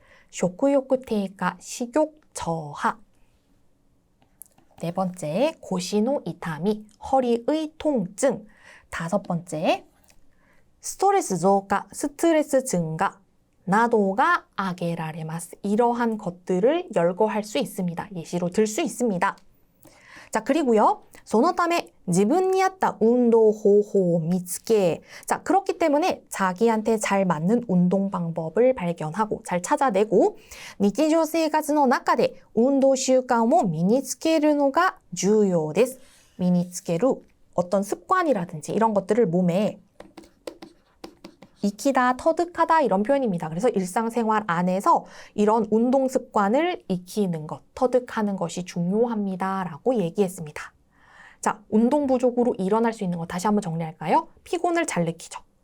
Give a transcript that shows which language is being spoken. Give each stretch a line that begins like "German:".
Japanese: 쇼크요크 테이카,
Korean: 식욕 저하. 네 번째,
Japanese: 고시노 이타미,
Korean: 허리의 통증. 다섯 번째, 스트레스増加, 스트레스 증가.
Japanese: 나도가 아게라레마스.
Korean: 이러한 것들을 열거할 수 있습니다. 예시로 들 수 있습니다. 자, 그리고요.
Japanese: そのため 自分に合った運動方法を見つけ.
Korean: 자, 그렇기 때문에 자기한테 잘 맞는 운동 방법을 발견하고 잘 찾아내고
Japanese: 日常生活の中で運動習慣を身につけるのが重要です.
Korean: 身につける 어떤 습관이라든지 이런 것들을 몸에 익히다, 터득하다 이런 표현입니다. 그래서 일상생활 안에서 이런 운동 습관을 익히는 것, 터득하는 것이 중요합니다. 라고 얘기했습니다. 자, 운동 부족으로 일어날 수 있는 것 다시 한번 정리할까요? 피곤을 잘 느끼죠.